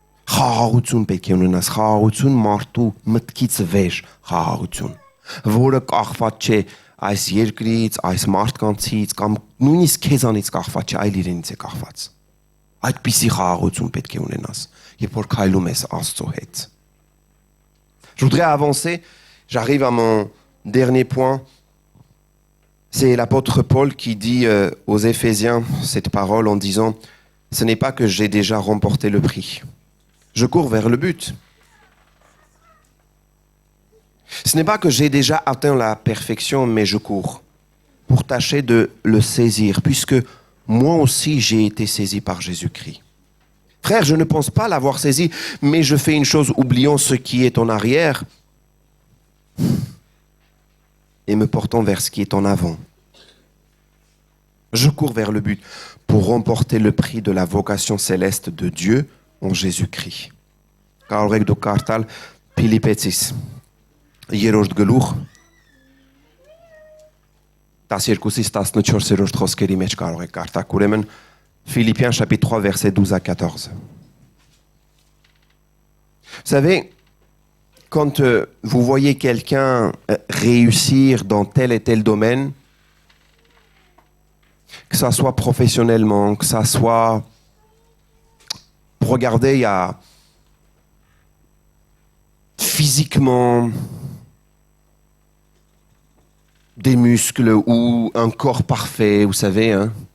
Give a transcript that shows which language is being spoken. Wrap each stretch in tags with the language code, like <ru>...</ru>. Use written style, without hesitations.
<hy>Խաղաղություն պետք է ունենաս, խաղաղություն մարդու մտքից վեր խաղաղություն, որը կախված չէ այս երկրից, այս մարդկանցից կամ նույնիսկ քեզանից կախված չէ, այլ իրենից է կախված։ Այդպիսի խաղաղություն պետք է ունենաս, երբ որ քայլում ես Աստծո հետ։</hy> <fr>Je voudrais avancer, j'arrive à mon dernier point. C'est l'apôtre Paul qui dit aux Éphésiens cette parole en disant « Ce n'est pas que j'ai déjà remporté le prix. Je cours vers le but. Ce n'est pas que j'ai déjà atteint la perfection, mais je cours pour tâcher de le saisir, puisque moi aussi j'ai été saisi par Jésus-Christ. Frère, je ne pense pas l'avoir saisi, mais je fais une chose, oubliant ce qui est en arrière et me portant vers ce qui est en avant. Je cours vers le but pour remporter le prix de la vocation céleste de Dieu en Jésus-Christ.</fr> <hy>Կարող եք դուք կարդալ Փիլիպեցիս 3-րդ գլուխ 12-ից 14-րդ խոսքերի մեջ կարող եք կարդալ, ուրեմն</hy> <fr>Philippiens chapitre 3 versets 12 à 14. Vous savez, quand vous voyez quelqu'un réussir dans tel et tel domaine, que ça soit professionnellement, que ça soit... Regardez, il y a physiquement des muscles ou un corps parfait, vous savez, hein.</fr>